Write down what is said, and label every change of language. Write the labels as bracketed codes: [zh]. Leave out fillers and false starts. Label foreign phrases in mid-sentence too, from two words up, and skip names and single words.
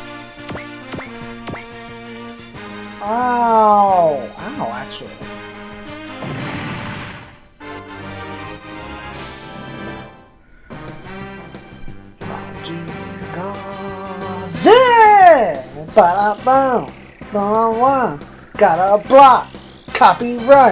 [en] Ow! Ow, actually. ZEON! Ba-da-bum! Ba-da-bum! Gotta block! Copyright!